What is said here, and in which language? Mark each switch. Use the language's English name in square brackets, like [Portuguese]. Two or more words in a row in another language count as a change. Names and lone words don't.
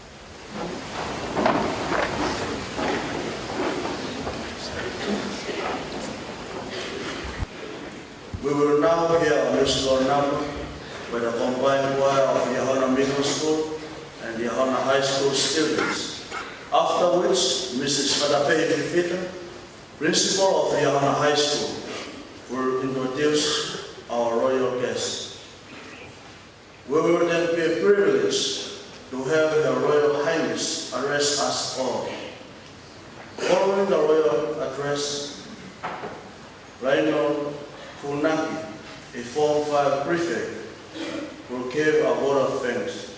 [English] We will now hear a musical number by the combined choir of Liahona Middle School and Liahona High School students. After which, Mrs. Mataʻaho, principal of Liahona High School, will introduce our royal guests. We will then be privileged to have Her Royal Highness address us all. Following the royal address, Rhino Funaki, a Form 5 prefect, will give a vote of thanks.